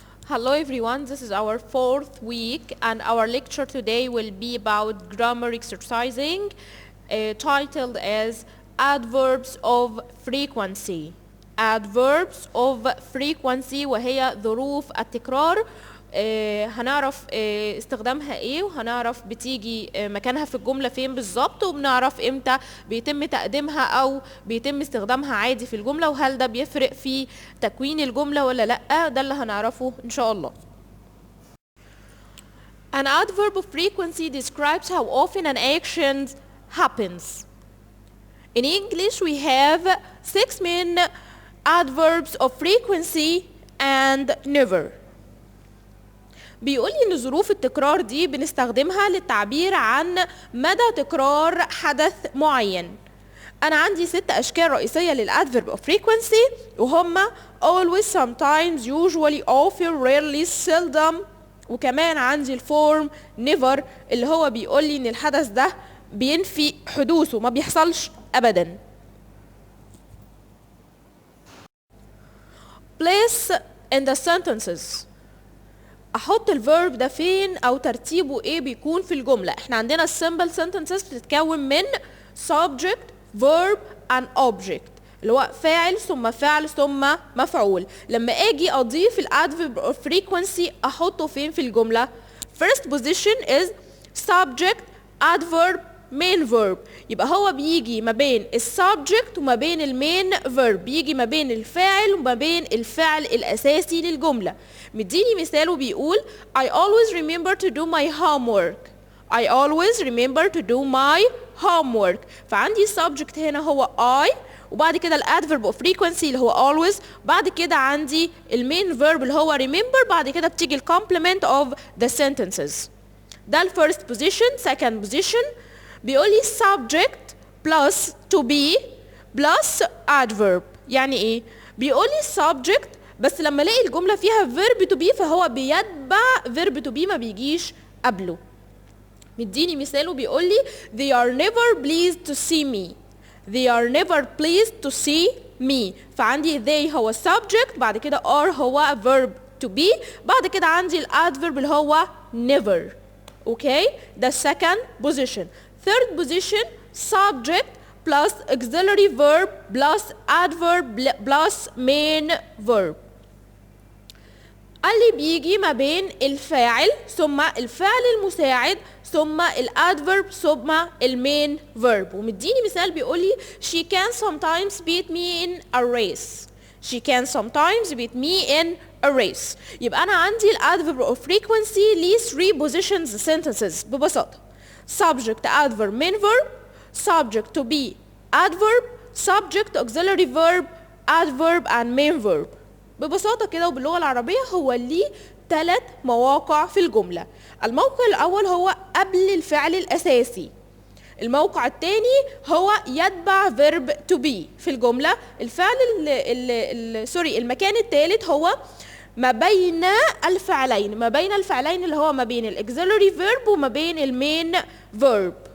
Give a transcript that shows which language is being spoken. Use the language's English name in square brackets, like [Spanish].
[English] Hello everyone, this is our fourth week and our lecture today will be about grammar exercising titled as Adverbs of Frequency. Adverbs of Frequency [Arabic] وهي ظروف التكرار. هنعرف استخدامها ايه وهنعرف بتيجي مكانها في الجملة فين بالظبط وبنعرف امتى بيتم تقديمها او بيتم استخدامها عادي في الجملة وهل ده بيفرق في تكوين الجملة ولا لأ. ده اللي هنعرفه ان شاء الله. [English] An adverb of frequency describes how often an action happens. In English we have 6 main adverbs of frequency and never. [Arabic] بيقول لي ان ظروف التكرار دي بنستخدمها للتعبير عن مدى تكرار حدث معين. انا عندي 6 اشكال رئيسيه للادفيرب of frequency وهما always, sometimes, usually, often, rarely, seldom، وكمان عندي الفورم never اللي هو بيقول لي ان الحدث ده بينفي حدوثه، ما بيحصلش ابدا. [English] Place in the sentences. [Arabic] احط الفيرب ده فين او ترتيبه ايه بيكون في الجمله. احنا عندنا السمبل sentences بتتكون من subject, verb and object اللي هو فاعل ثم فعل ثم مفعول. لما اجي اضيف الادفيرب of frequency احطه فين في الجمله؟ [English] first position is subject, adverb, main verb. [Arabic] يبقى هو بيجي ما بين السبجكت وما بين المين فيرب، بيجي ما بين الفاعل وما بين الفعل الاساسي للجمله. مديني مثال وبيقول [English] I always remember to do my homework. I always remember to do my homework. [Arabic] فعندي السبجكت هنا هو I وبعد كده الادفيرب of frequency اللي هو always، بعد كده عندي المين فيرب اللي هو remember، بعد كده بتيجي الكومبلمنت of the sentences. ده الفيرست position. [English] second position [Arabic] بيقول لي [English] subject plus to be plus adverb. [Arabic] يعني ايه؟ بيقول لي subject بس لما الاقي الجمله فيها verb to be فهو بيتبع verb to be، ما بيجيش قبله. مديني مثال وبيقول لي [English] they are never pleased to see me. they are never pleased to see me. [Arabic] فعندي they هو subject، بعد كده are هو verb to be، بعد كده عندي الادفيرب اللي هو never. اوكي، ده [English] second position. third position subject plus auxiliary verb plus adverb plus main verb. [Arabic] اللي بيجي ما بين الفاعل ثم الفعل المساعد ثم الادفيرب ثم المين verb. ومديني مثال بيقول لي [English] she can sometimes beat me in a race. she can sometimes beat me in a race. [Arabic] يبقى انا عندي الادفيرب [English] of frequency ليه 3 positions sentences ببساطه: subject, adverb, main verb, subject to be, adverb, subject, auxiliary verb, adverb and main verb. [Arabic] ببساطة كده وباللغة العربية هو ليه 3 مواقع في الجملة. الموقع الأول هو قبل الفعل الأساسي. الموقع الثاني هو يتبع verb to be في الجملة. الفعل المكان الثالث هو ما بين الفعلين، ما بين الفعلين اللي هو ما بين الاكسلري فيرب وما بين المين فيرب.